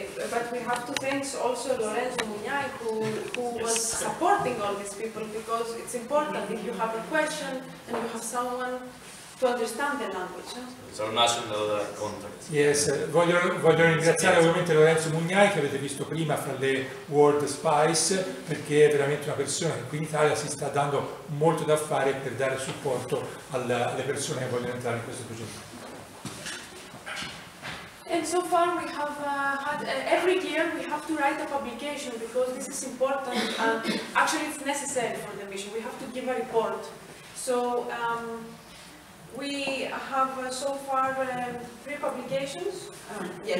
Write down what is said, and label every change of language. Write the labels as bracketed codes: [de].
[en] But we have to thank also Lorenzo Mugnai, who was supporting all these people, because it's important if you have a question and you have someone to understand the language. It's our national contact. [it] Yes, voglio ringraziare ovviamente Lorenzo Mugnai, che avete visto prima fra le World Spice, perché è veramente una persona che qui in Italia si sta dando molto da fare per dare supporto alle persone che vogliono entrare in questo progetto. [en] And so far we have had, every year we have to write a publication because this is important and actually it's necessary for the mission. We have to give a report. So we have so far 3 publications. Yes.